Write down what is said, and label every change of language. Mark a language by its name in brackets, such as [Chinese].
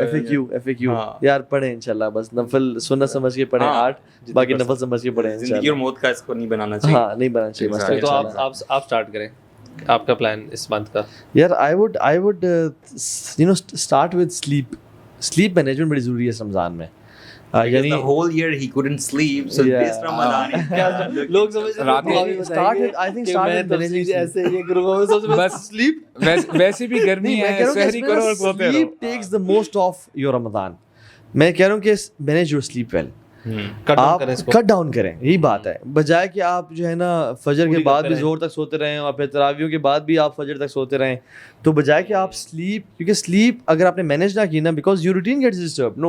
[Urdu] F A کیو یار پڑھیں انشاءاللہ, بس نفل سنت سمجھ کے پڑھیں 8, باقی نفل سمجھ کے پڑھیں. زندگی اور موت کا اس کو نہیں بنانا چاہیے. ہاں نہیں بنانا چاہیے. تو آپ اسٹارٹ کریں, آپ کا پلان اس منتھ کا. [English] یار I would you know start with sleep management [Urdu] بڑی ضروری ہے اس رمضان میں. یعنی [English] the whole year he couldn't sleep, so this Ramadan [Urdu] لوگ سمجھ رات میں [English] I think start managing [Urdu] ایسے یہ کروں گا سب بس سلیپ. ویسے بھی گرمی ہے, سحری کرو اور سوتے رہو. [English] Sleep takes the most of your Ramadan. [Urdu] میں کہہ رہا ہوں کہ [English] manage your sleep well. [Urdu] آپ کٹ ڈاؤن کریں, یہی بات ہے, بجائے کہ آپ جو ہے نا فجر کے بعد بھی زور تک سوتے رہیں اور پھر تراویحوں کے بعد بھی آپ فجر تک سوتے رہیں, تو بجائے کہ آپ سلیپ, کیونکہ سلیپ اگر آپ نے مینیج نہ کی نا, [English] Because your routine gets disturb.